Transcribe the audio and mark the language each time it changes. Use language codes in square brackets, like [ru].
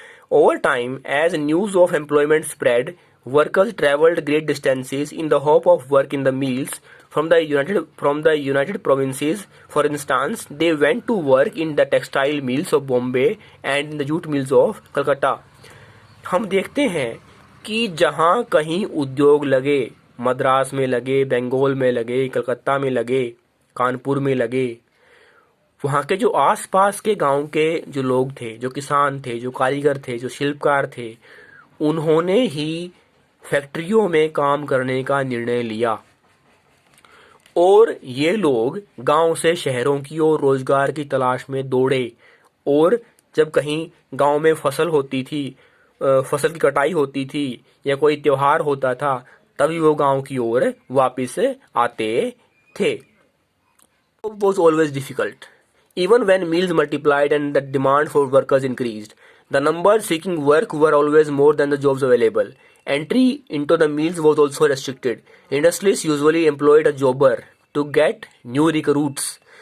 [en] Over time, as news of employment spread, workers traveled great distances in the hope of work in the mills. From the United Provinces, for instance, they went to work in the textile mills of Bombay and in the jute mills of Calcutta. [hi] हम देखते हैं कि जहाँ कहीं उद्योग लगे, मद्रास में लगे, बंगाल में लगे, कलकत्ता में लगे, कानपुर में लगे, वहाँ के जो आसपास के गांव के जो लोग थे, जो किसान थे, जो कारीगर थे, जो शिल्पकार थे, उन्होंने ही फैक्ट्रियों में काम करने का निर्णय लिया। और ये लोग गांव से शहरों की ओर रोजगार की तलाश में दौड़े। और जब कहीं गांव में फसल होती थी, फसल की कटाई होती थी, या कोई त्योहार होता था, तभी वो गांव की ओर वापस आते थे। [en] It was always difficult. Even when mills multiplied and the demand for workers increased, the numbers seeking work were always more than the jobs available. Entry into the mills was also restricted. Industrialists usually employed a jobber to get new recruits.